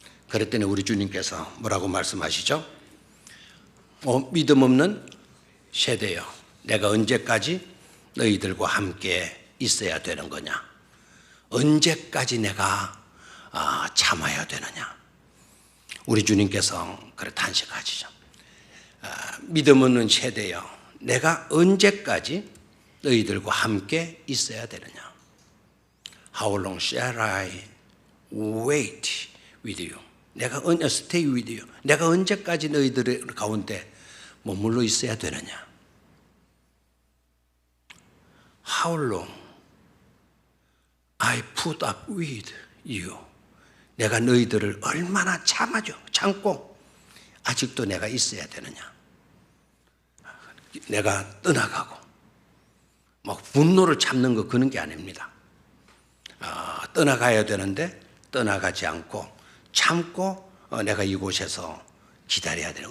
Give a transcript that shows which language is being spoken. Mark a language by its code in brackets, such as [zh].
[ko] 그랬더니 우리 주님께서 뭐라고 말씀하시죠? 믿음 없는 세대여, 내가 언제까지 너희들과 함께 있어야 되는 거냐? 언제까지 내가 참아야 되느냐? 우리 주님께서 그래 탄식하시죠. 믿음 없는 세대여, 내가 언제까지 너희들과 함께 있어야 되느냐? [en] How long shall I wait with you? [ko] 내가 [en] stay with you. [ko] 내가 언제까지 너희들 가운데 머물러 있어야 되느냐? [en] How long I put up with you? [ko] 내가 너희들을 얼마나 참고 아직도 내가 있어야 되느냐? 내가 떠나가고 막 분노를 참는 거 그런 게 아닙니다. 떠나가야 되는데 떠나가지 않고 참고 내가 이곳에서 기다려야 되는.